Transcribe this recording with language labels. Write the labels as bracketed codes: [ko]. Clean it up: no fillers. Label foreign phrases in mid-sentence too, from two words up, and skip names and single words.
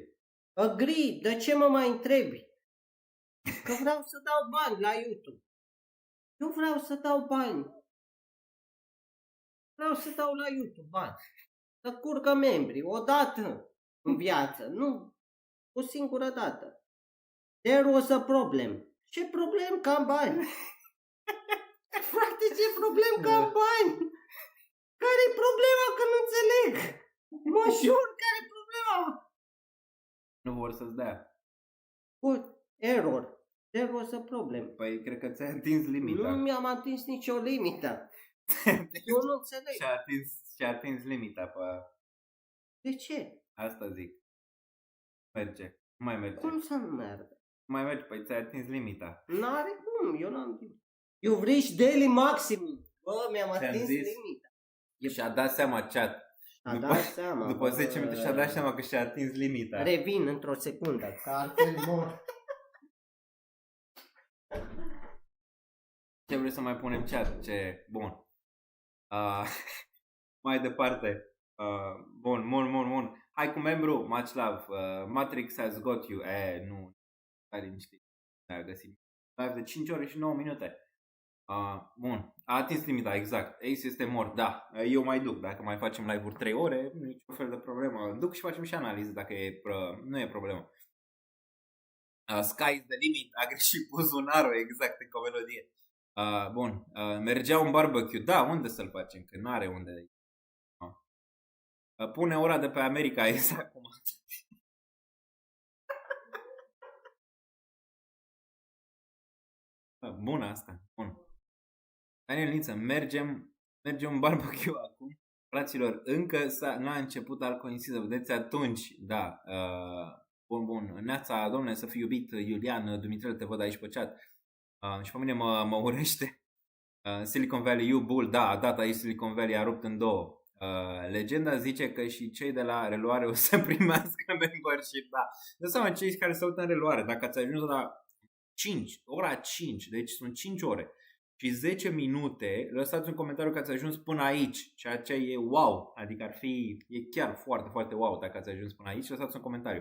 [ro] Agree, de ce mă mai întrebi? Că vreau să dau bani la YouTube. Eu vreau să dau bani. Vreau să dau la YouTube bani. Să curgă membri, o dată în viață, nu o singură dată. [en] There was a problem. [ro] Ce problem că am bani? Frate, ce problem că am bani? Care-i problema că nu înțeleg? Mă jur, care-i problema? Nu vor să-ți dea. [en] What? Error. There was a problem. [ro] Păi cred că ți-ai atins limita. Nu mi-am atins nicio limită. Eu nu înțeleg. Și-a atins limita pe... De ce? Asta zic. Merge. Nu mai merge. Cum să nu meargă? Nu mai merge, păi ți-ai atins limita. N-are cum, eu n-am timp. [en] You've reached daily maximum. [ro] Bă, mi-am Ți-am atins zis? limita. Și-a dat seama chat. A dat seama. După bă. 10 minute și-a dat seama că și-a atins limita. Revin într-o secundă, că altfel mor. Ce vrei să mai punem chat? Ce? Bun. Mai departe. Bun. Hai cu membru, [en] much love. Matrix has got you. [ro] Nu. Stai liniștit. A găsit. Live de 5 ore și 9 minute. Bun. A atins limita, exact. Ace este mort, da. Eu mai duc. Dacă mai facem live-uri 3 ore, nicio fel de problemă. Duc și facem și analiză dacă nu e problemă. [en] Sky is the limit. [ro] A greșit buzunarul, exact, în o melodie. Bun. Mergea un barbecue. Da, unde să-l facem? Că n-are unde. Pune ora de pe America, exact acum. Bun asta. Bun. Daniel Niță, mergem un barbecue acum. Fraților, încă n-a început alcooliză, vedeți atunci. Da. Bun. Neața, domnule, să fii iubit, Iulian, Dumitrel, te văd aici pe chat. Și pe mine mă urește. [en] Silicon Valley, you bull, [ro] da, a dat aici Silicon Valley, a rupt în două. Legenda zice că și cei de la reluare o să primească membership, da. Dă seama cei care se uită în reluare, dacă ați ajuns la ora 5, deci sunt 5 ore și 10 minute, lăsați un comentariu că ați ajuns până aici, ceea ce e wow, adică e chiar foarte, foarte wow dacă ați ajuns până aici, lăsați un comentariu.